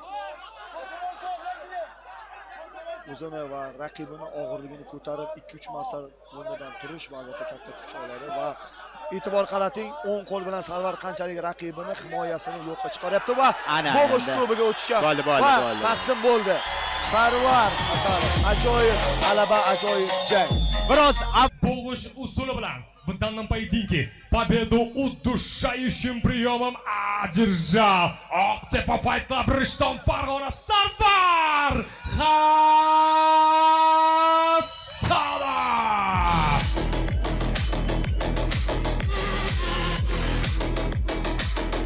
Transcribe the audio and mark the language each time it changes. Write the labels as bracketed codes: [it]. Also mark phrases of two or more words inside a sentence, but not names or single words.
[uz] O'zini va raqibini og'irligini ko'tarib 2-3 marta o'rnidan turish va albatta katta kuch oladi va e'tibor qarating, o'ng qo'l bilan Sarvar qanchalik raqibini himoyasini yo'qqa chiqaryapti va bo'g'ish uslubiga o'tishga va taslim bo'ldi. Sarvar Hasanov ajoyib g'alaba, ajoyib jang. Biroz Bo'g'ish usuli bilan [ru] в данном поединке победу удушающим приемом одержал Октепа Fight Club Rishton Farg'ona Sarvar Hasanov.